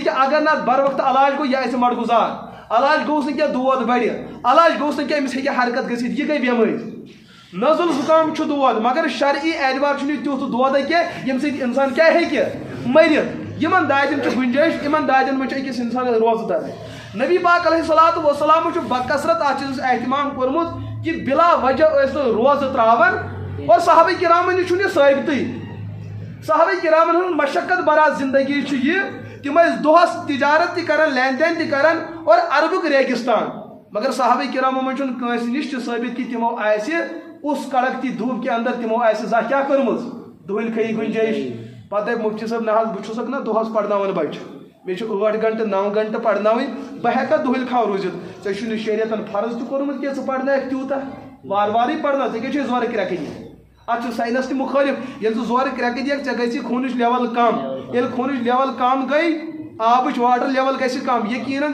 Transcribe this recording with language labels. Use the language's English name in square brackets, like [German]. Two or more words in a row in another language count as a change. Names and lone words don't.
[Kashmiri] کہِ اگر نہٕ اتھ بر وقتہٕ علاج گوٚو یہِ آسہِ مڑگُزار علاج گوٚوس نہٕ کینٛہہ دود بڑِ علاج گوٚوس نہٕ کینٛہہ أمِس ہیٚکہِ حرکت گٔژھِتھ یہِ گٔے بٮ۪مٲرۍ نزل زُکام چھُ دود مگر شرعی اعتبار چھُنہٕ یہِ تیُتھ دودے کینٛہہ ییٚمہِ سۭتۍ انسان کیٛاہ ہیٚکہِ مٔرِتھ یِمن دادٮ۪ن چھِ گُنجٲیش یِمن دادٮ۪ن منٛز چھُ أکِس انسانس روزٕ دَرٕنۍ نبی پاک [Arabic] علیہ الصلوۃ والسلامو [Kashmiri] چھُ بکثرت اتھ چیٖزس احتمام کوٚرمُت کہِ بلا وجہ ٲسۍ نہٕ روزٕ تراوان اور صحابہ کرامن نِش چھُنہٕ یہِ ثٲبتٕے صحابہ کرامن ہٕنٛز مشقت برا زندگی چھِ یہِ تِم ٲسۍ دۄہس تجارت تہِ کران لین دین تہِ کران اور عربُک ریگستان مگر صحابہ کرامو منٛز چھُنہٕ کٲنٛسہِ نِش تہِ ثٲبت کہِ تِمو آسہِ [Urdu] اس کڑکتی دھوپ کے اندر [Kashmiri] تِمو آسہِ زانٛہہ کیٛاہ کٔرمٕژ دۄہلہِ کھیٚیہِ گُنجٲیش پتہٕ دپہِ مفتی صٲب نہ حظ بہٕ چھُسکھ نہ دۄہس پرناوان بچہِ مےٚ چھُ 8 گنٹہٕ 9 گنٹہٕ پرناوٕنۍ بہٕ ہٮ۪کا دۄہلہِ کھاو روٗزِتھ ژےٚ چھُنہٕ شریعتن فرض تہِ کوٚرمُت کینٛہہ ژٕ پرنٲیکھ تیوٗتاہ وارٕ وارٕے پرناو ژےٚ کیٛاہ چھُے زورٕ کرٛٮ۪کہٕ دِنۍ اتھ چھُ ساینس تہِ مُخٲلِف ییٚلہِ ژٕ زورٕ کرٛٮ۪کہٕ دِکھ ژےٚ گژھِ خوٗنٕچ لیول کم ییٚلہِ خوٗنٕچ لیول کم گٔے آبٕچ [English] water level [Kashmiri] گژھِ کم یقیٖنن